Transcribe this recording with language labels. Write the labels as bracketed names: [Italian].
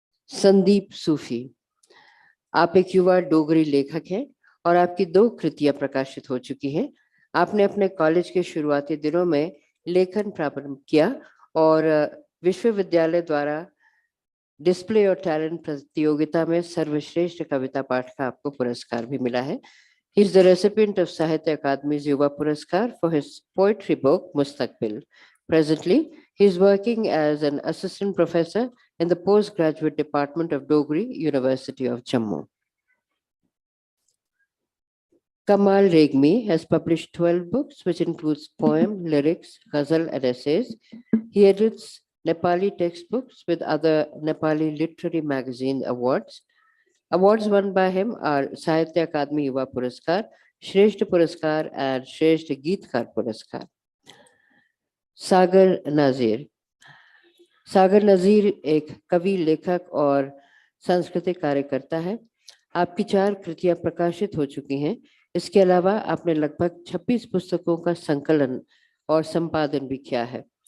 [Hindi] संदीप सूफी, आप एक युवा डोगरी लेखक हैं और आपकी 2 कृतियां प्रकाशित हो चुकी हैं। आपने अपने कॉलेज के शुरुआती दिनों में लेखन प्रारंभ किया और विश्वविद्यालय द्वारा डिस्प्ले और टैलेंट प्रतियोगिता में सर्वश्रेष्ठ कविता पाठ का आपको पुरस्कार भी मिला है। [English] He is the recipient of Sahitya Akademi's Yuva Puraskar for his poetry book Mustaqbil. Presently, he is working as an assistant professor in the postgraduate department of Dogri, University of Jammu. Kamal Regmi has published 12 books, which includes poem, lyrics, ghazal, and essays. He edits Nepali textbooks with other Nepali literary magazine awards. Awards won by him are Sahitya Akademi Yuva Puraskar, Shresth Puraskar, and Shresth Geetkar Puraskar. [Hindi] सागर नजीर, सागर नजीर एक कवि, लेखक और सांस्कृतिक कार्यकर्ता है। आपकी 4 कृतियां प्रकाशित हो चुकी हैं। इसके अलावा आपने लगभग 26 पुस्तकों का संकलन और संपादन भी किया है।